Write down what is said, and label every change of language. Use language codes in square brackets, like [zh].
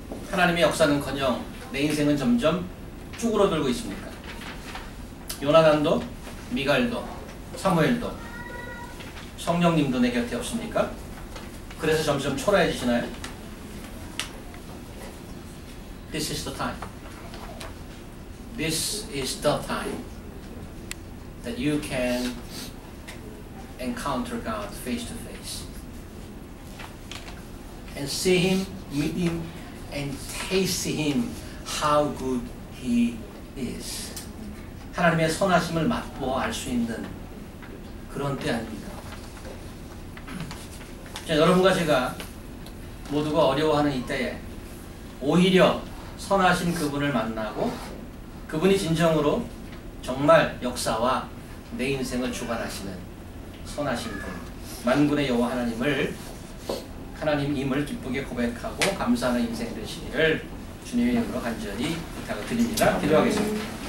[ko] 하나님의 역사는커녕 내 인생은 점점 쭈그러들고 있습니까? 요나단도, 미갈도, 사무엘도, 성령님도 내 곁에 없습니까? 그래서 점점 초라해지시나요? [en] This is the time. This is the time that you can encounter God face to face and see Him, meet Him, and taste Him how good He is. [ko] 하나님의 선하심을 맛보아 알 수 있는 그런 때 아닙니까? 자, 여러분과 제가 모두가 어려워하는 이때에 오히려 선하신 그분을 만나고 그분이 진정으로 정말 역사와 내 인생을 주관하시는 선하신 분, 만군의 여호와 하나님임을 기쁘게 고백하고 감사하는 인생 되시기를 주님의 이름으로 간절히 부탁을 드립니다. 기도하겠습니다.